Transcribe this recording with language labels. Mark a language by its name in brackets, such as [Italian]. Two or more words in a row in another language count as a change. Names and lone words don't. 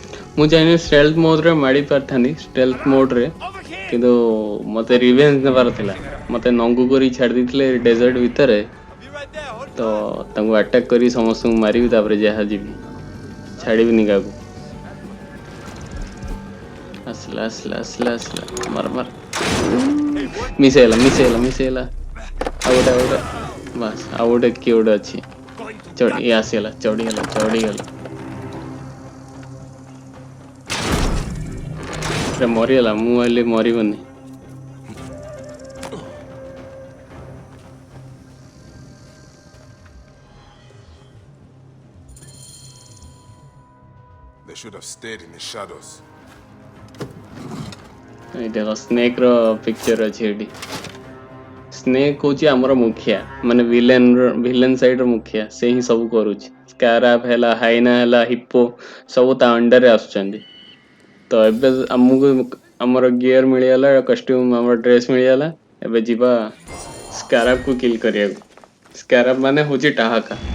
[Odia] ମୁଁ ଚାହିଁଲେ [English] stealth mode [Odia] ରେ ମାରି ପାରିଥାନ୍ତି [English] stealth mode [Odia] ରେ କିନ୍ତୁ ମତେ revenge ନେବାର ଥିଲା ମତେ ନଙ୍ଗୁ କରି ଛାଡ଼ି ଦେଇଥିଲେ ଡେଜର୍ଟ ଭିତରେ ତ ତାଙ୍କୁ ଆଟାକ୍ କରି ସମସ୍ତଙ୍କୁ ମାରିବି ତାପରେ ଯାହା ଯିବି ଛାଡ଼ିବିନି କାହାକୁ ଆସିଲା ଆସିଲା ଆସିଲା ଆସିଲା ମାର ମାର ମିସ୍ ହେଇଗଲା ଆଉ ଗୋଟେ ବାସ୍ ଆଉ ଗୋଟେ କିଏ ଗୋଟେ ଅଛି ଇଏ ଆସିଗଲା ଚଢ଼ିଗଲା ମରିଗଲା ମୁଁ ଭାବିଲି ମରିବନି [English] They should have stayed in the shadows. [Odia] ଏଇ ଦେଖ ସ୍ନେକ୍ ର ପିକ୍ଚର ଅଛି ଏଠି ସ୍ନେକ୍ ହଉଛି ଆମର ମୁଖିଆ ମାନେ [English] villain side [Odia] ର ମୁଖିଆ ସେ ହିଁ ସବୁ କରୁଛି ସ୍କାରାବ ହେଲା ହାଇନା ହେଲା ହିପୋ ସବୁ ତା ଅଣ୍ଡରରେ ଆସୁଛନ୍ତି ତ ଏବେ ଆମକୁ ଆମର ଗିୟର ମିଳିଗଲା କଷ୍ଟ୍ୟୁମ ଆମର ଡ୍ରେସ୍ ମିଳିଗଲା ଏବେ ଯିବା ସ୍କାରାବକୁ କିଲ୍ କରିବାକୁ ସ୍କାରାବ ମାନେ ହଉଛି ଟାହାକା